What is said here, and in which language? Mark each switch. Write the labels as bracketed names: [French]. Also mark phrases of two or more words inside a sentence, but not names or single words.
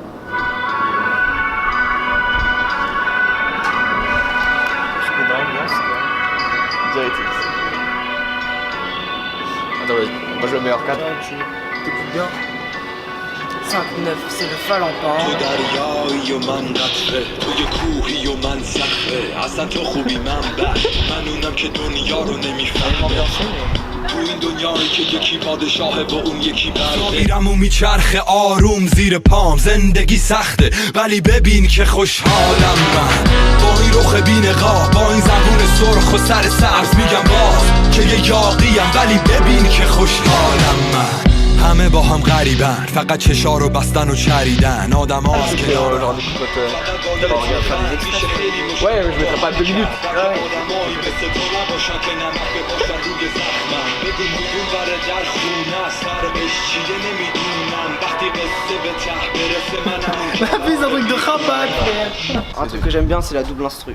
[French] Attends, vas-y, moi je le mets hors cadre. T'écoutes bien. 5-9, c'est le Valentin. [Persian] تو این دنیایی که یکی پادشاه با اون یکی برده میرم و میچرخه آروم زیر پام زندگی سخته ولی ببین که خوشحالم من با این رخ بی‌نقاب با این زبون سرخ و سر سبز میگم باز که یه یاغیم ولی ببین که خوشحالم من همه با هم غریبن فقط چشا رو بستن و چریدن آدم هاست که دارن [French] Ouais, je mettrai pas 2 minutes. Un truc que j'aime bien, c'est la double instru.